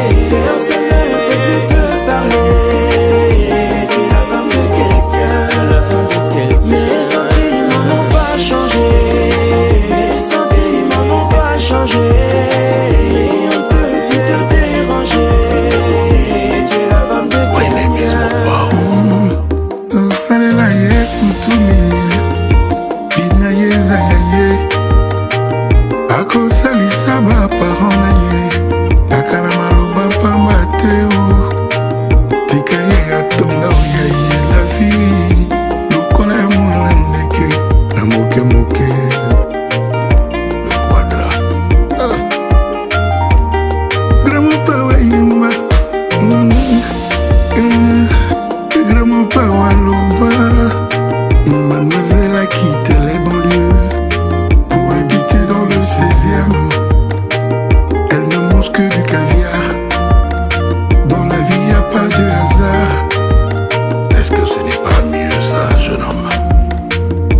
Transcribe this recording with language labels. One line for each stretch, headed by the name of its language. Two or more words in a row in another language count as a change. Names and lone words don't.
French: Personne ne peut plus te parler. Tu es la femme de quelqu'un. La femme de quelqu'un. Mes sentiments n'ont pas changé. Mes sentiments n'ont pas changé. Et on ne peut plus te déranger. Tu es la femme de quelqu'un.
Lingala: Osalela ye kutu mingi, bina ye eza ya ye. Akosalisa ba parent na ye, kaka na maloba pamba te o. Tika ye atonga o ya ye
French: la vie.
Lingala: Lokola ya mwana ndeke na moke moke.
French: Le quadra. Ah.
Lingala: Grand mopa wa yemba. Mm. Eh. Grand mopa wa loba.
French: Mademoiselle a quitté les banlieues pour habiter dans le seizième. Elle ne mange que du caviar. Dans la vie, y a pas de hasard. Est-ce que ce n'est pas mieux ça, jeune homme ?